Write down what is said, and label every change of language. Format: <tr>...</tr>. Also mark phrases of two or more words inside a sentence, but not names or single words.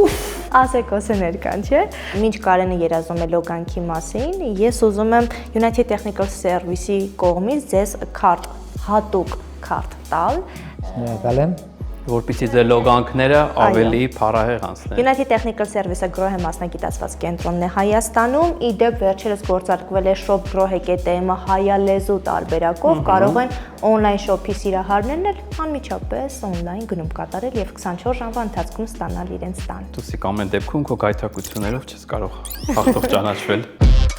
<hy>Ասեկոսը ներկան, չէ։ Մինչ Կարենը երազում է լոգանքի մասին, ես ուզում եմ United Technical Service-ի կողմից ձեզ հատուկ քարտ տալ։ Շնորհակալ եմ։ Որպեսզի ձեր լոգանքները ավելի փառահեղ անցնեն։ United Technical Service-ը գրոհե մասնագիտացված կենտրոնն է Հայաստանում, իդեպ վերջերս գործարկվել է shop.grohe.am-ը հայալեզու տարբերակով, կարող են</hy> <en>on-line shop-ի</en> <hy>սիրահարներն էլ անմիջապես on-line գնում կատարել եւ 24 ժամվա ընթացքում ստանալ իրենց տան։ Դուք ամեն դեպքում քո գայթակություններով չես կարող հաղթող ճանաչվել։</hy>